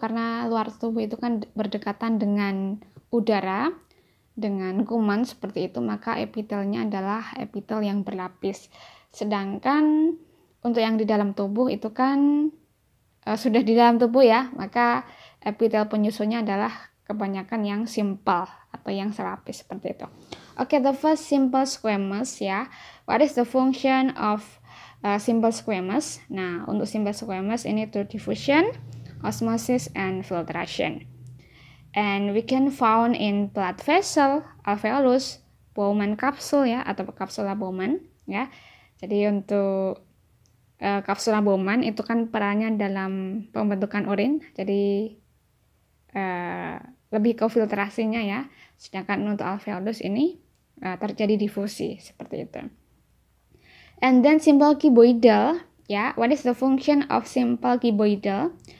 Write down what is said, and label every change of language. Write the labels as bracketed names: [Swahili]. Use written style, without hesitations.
[Indonesian] Karena luar tubuh itu kan berdekatan dengan udara, dengan kuman seperti itu, maka epitelnya adalah epitel yang berlapis. Sedangkan untuk yang di dalam tubuh itu kan sudah di dalam tubuh ya, maka epitel penyusunnya adalah kebanyakan yang simple atau yang selapis seperti itu. [English] Oke, the first simple squamous ya. What is the function of simple squamous? [Indonesian] Nah, untuk [English] simple squamous ini to diffusion, osmosis, and filtration. And we can found in blood vessel, alveolus, Bowman capsule ya, [Indonesian] atau kapsula Bowman ya. Jadi untuk kapsula Bowman itu kan perannya dalam pembentukan urin, jadi lebih ke filtrasinya ya. Sedangkan untuk alveolus ini terjadi difusi seperti itu. [English] And then simple cuboidal, ya. What is the function of simple cuboidal?